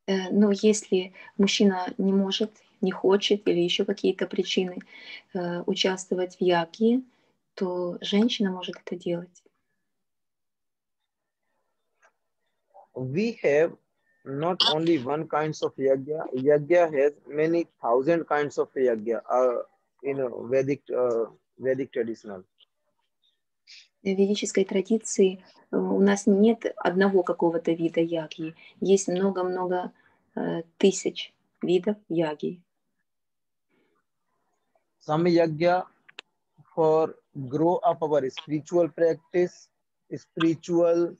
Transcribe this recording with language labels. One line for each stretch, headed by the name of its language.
Russian: Но если мужчина не может не хочет или еще какие-то причины участвовать в яге, то женщина может это делать.
English: We have not only one kinds of yagya. Yagya has many thousand kinds of yagya in Vedic traditional.
Russian: В ведической традиции у нас нет одного какого-то вида яги. Есть много-много тысяч видов яги.
English: Some yagya for grow up our spiritual practice, spiritual